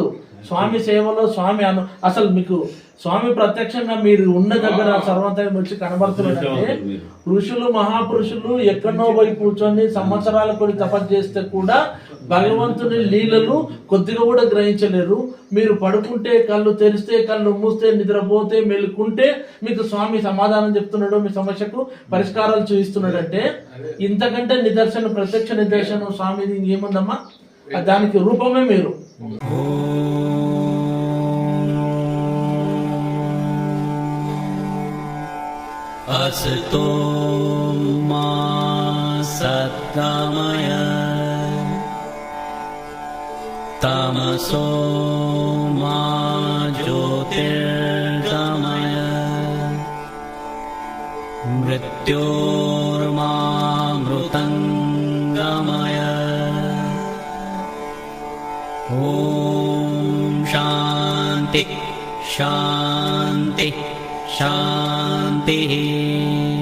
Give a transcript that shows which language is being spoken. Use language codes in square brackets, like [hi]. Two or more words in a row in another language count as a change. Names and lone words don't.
[te] స్వామి సేవలో స్వామి అసలు మీకు స్వామి ప్రత్యక్షంగా మీరు ఉన్న దగ్గర సర్వంతరం వచ్చి కనబడుతున్నారంటే, ఋషులు మహాపురుషులు ఎక్కడో పోయి కూర్చొని సంవత్సరాల కొన్ని తపస్సు చేస్తే కూడా భగవంతుని లీలలు కొద్దిగా కూడా గ్రహించలేరు. మీరు పడుకుంటే కళ్ళు తెరిస్తే, కళ్ళు మూస్తే, నిద్రపోతే, మెలుకుంటే మీకు స్వామి సమాధానం చెప్తున్నాడు, మీ సమస్యకు పరిష్కారాలు చూపిస్తున్నాడు. అంటే ఇంతకంటే నిదర్శనం, ప్రత్యక్ష నిదర్శనం స్వామిది ఇంకేముందమ్మా? దానికి రూపమే మీరు. [sa] असतो मा सद्गमय तमसो मा ज्योतिर्गमय मृत्योर्मा मृतङ्गमय ॐ शान्ति शान्ति शान्तिः।